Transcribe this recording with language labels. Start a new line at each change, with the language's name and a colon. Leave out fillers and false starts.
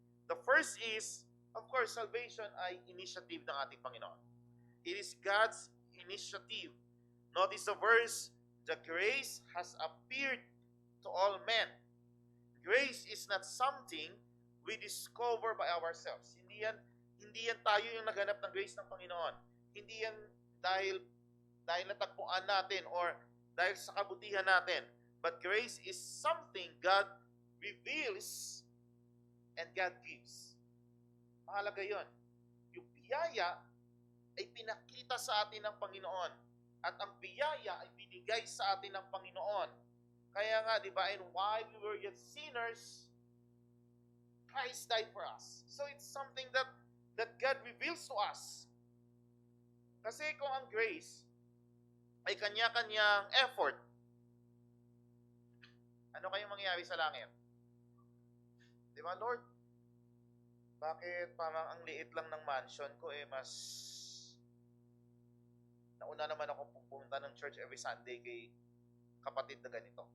English: The first is, of course, salvation ay initiative
Filipino: ng ating Panginoon.
English: It is God's initiative. Notice the verse, the grace has appeared to all men. Grace is not something we discover by ourselves.
Filipino: Hindi yan tayo yung naghanap ng grace ng Panginoon. Hindi yan dahil natagpuan natin or dahil sa kabutihan natin.
English: But grace is something God reveals and God gives.
Filipino: Mahalaga yon. Yung biyaya ay pinakita sa atin ng Panginoon. At ang biyaya ay binigay sa atin ng Panginoon. Kaya nga, di ba,
English: and while we were yet sinners, Christ died for us. So it's something that God reveals to us.
Filipino: Kasi kung ang grace ay kanya-kanyang effort, ano kayong mangyayari sa langit? Di ba, Lord? Bakit parang ang liit lang ng mansion ko mas nauna naman akong pupunta ng church every Sunday kay kapatid na ganito.